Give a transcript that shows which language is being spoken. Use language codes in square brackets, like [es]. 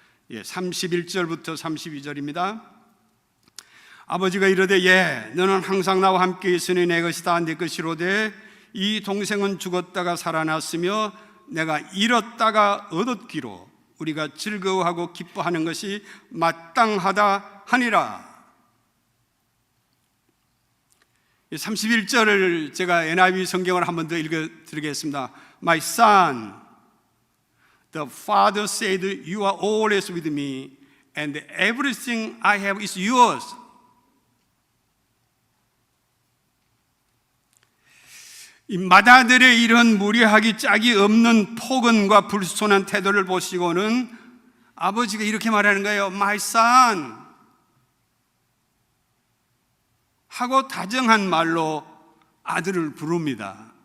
[ko] 31절부터 32절입니다. 아버지가 이르되 너는 항상 나와 함께 있으니 내 것이다 내 것이로되 이 동생은 죽었다가 살아났으며 내가 잃었다가 얻었기로 우리가 즐거워하고 기뻐하는 것이 마땅하다 하니라. 31절을 제가 NIV 성경을 한 번 더 읽어드리겠습니다. [en] My son, the father said, you are always with me and everything I have is yours. [ko] 이 마다들의 이런 무례하기 짝이 없는 폭언과 불손한 태도를 보시고는 아버지가 이렇게 말하는 거예요. [en] My son [ko] 하고 다정한 말로 아들을 부릅니다.